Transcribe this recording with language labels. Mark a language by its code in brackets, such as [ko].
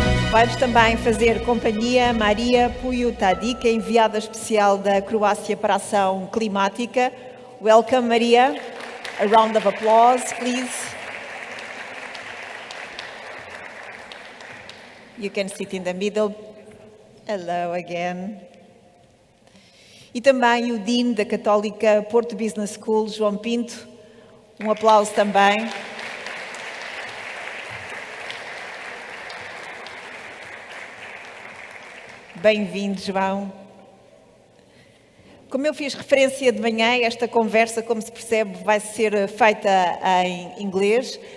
[pt] Vai-nos também fazer companhia Maria Pujutadic, enviada especial da Croácia para a Ação Climática. [en] Welcome, Maria. A round of applause, please. You can sit in the middle. Hello again. [pt] E também o Dean da Católica Porto Business School, João Pinto. Um aplauso também. Bem-vindo, João. Como eu fiz referência de manhã, esta conversa, como se percebe, vai ser feita em inglês.